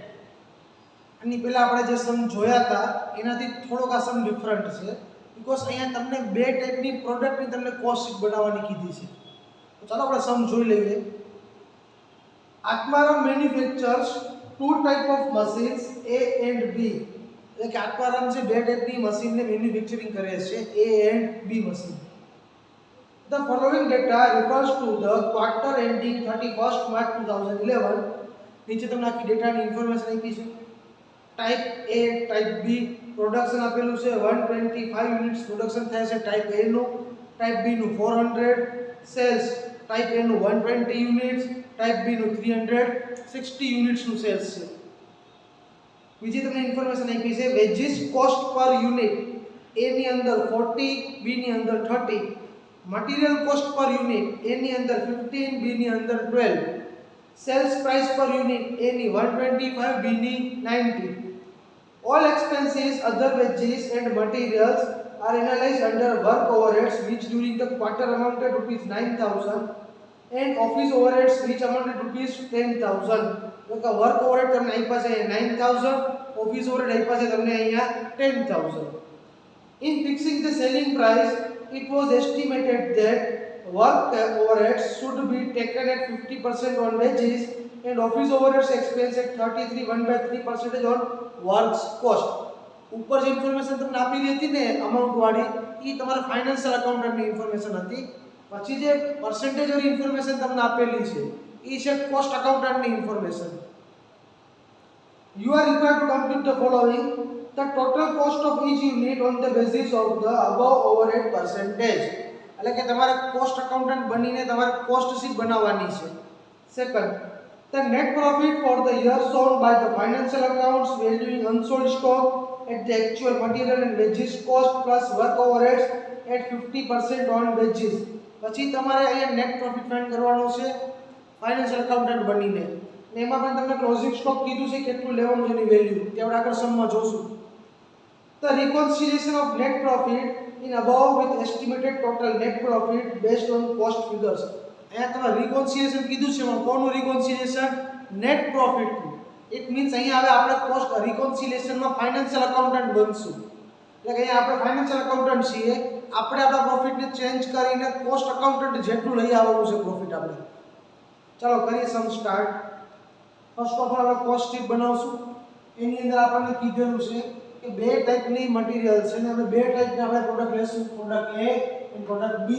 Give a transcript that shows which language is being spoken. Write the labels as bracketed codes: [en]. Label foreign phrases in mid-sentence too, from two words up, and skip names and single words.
[gu] આની પહેલા આપણે જે સમ જોયા હતા એનાથી થોડોક આ [en] sum different [gu] છે બીકોઝ અહીંયા તમને બે ટાઈપની પ્રોડક્ટની તમને [en] cost sheet [gu] બનાવવાની કીધી છે. તો ચાલો આપણે સમ જોઈ લઈએ. [en] આત્મારામ manufactures two type of machines A and B. [gu] એટલે કે આત્મારામ છે બે ટાઈપની મશીનને મેન્યુફેક્ચરિંગ કરે છે A and B મશીન. [en] The following data refers to the quarter ending 31st March 2011. [gu] નીચે તમને આખી ડેટાની ઇન્ફોર્મેશન આપી છે. ટાઈપ A, ટાઈપ B પ્રોડક્શન આપેલું છે 125 [en] units production [gu] થાય છે ટાઈપ A નું, ટાઈપ B નું 400, સેલ્સ ટાઈપ A નું 120 યુનિટ્સ, ટાઈપ B નું 360 યુનિટ્સ નું સેલ્સ છે. બીજી તમને ઇન્ફોર્મેશન આપી છે [en] wages cost per unit [gu] A ની અંદર 40, B ની અંદર 30, [en] material cost per unit [gu] A ની અંદર 15, B ની અંદર 12, [en] sales price per unit [gu] A ની 125, B ની 90. [en] All expenses other wages and materials are analyzed under work overheads which during the quarter amounted rupees 9,000 and office overheads which amounted rupees 10,000. [gu] તો કે [en] work overhead [gu] તમને આપ્યા છે 9,000, [en] office overhead [gu] આપ્યા છે તમને અહીંયા 10,000. [en] In fixing the selling price it was estimated that work overheads should be taken at 50% on wages and office overheads expense at 33.1/3% on works cost. [gu] ઉપર જે ઇન્ફોર્મેશન તમને આપેલી હતી ને અમાઉન્ટ વાળી એ તમારા [en] financial accountant information [gu] હતી. પછી જે પર્સન્ટેજ વાળી ઇન્ફોર્મેશન તમને આપેલી છે એ છે [en] cost accountant information. You are required to compute the following: the total cost of each unit on the basis of the above overhead percentage. [gu] એટલે કે તમારે [en] cost accountant [gu] બનીને તમારે [en] cost sheet [gu] બનાવવાની છે. [en] સેકન્ડ, the net profit for the year shown by the financial accounts valuing unsold stock at the actual material and wages cost plus work overheads at 50% on wages. [gu] પછી તમારે અહીંયા [en] net profit find [gu] કરવાનો છે [en] financial accountant [gu] બનીને. ને એમાં પણ તમને [en] closing stock [gu] કીધું છે કેટલું લેવાનું છે એની વેલ્યુ તે આપણે આગળ સમમાં જોશું. [en] The reconciliation of net profit in above with estimated total net profit based on cost figures. [gu] અહીંયા તમે reconciliation કીધું છે, કોનું reconciliation? [en] net profit [gu] નું. [en] it means [gu] અહીંયા હવે આપણે [en] cost reconciliation [gu] માં [en] financial accountant [gu] બનશું. એટલે કે અહીંયા આપણે [en] financial accountant [gu] છીએ, આપણે આપણા profit ને ચેન્જ કરીને [en] cost accountant [gu] જેટલું લઈ આવવાનું છે profit આપણે. ચાલો કરીએ [en] sum start. first of all [gu] આપણે [en] cost sheet [gu] બનાવશું. એની અંદર આપણને કીધેલું છે કે બે ટાઈપની મટીરીયલ છે ને આપણે બે ટાઈપના આપણે પ્રોડક્ટ લેશું, પ્રોડક્ટ A અને પ્રોડક્ટ B.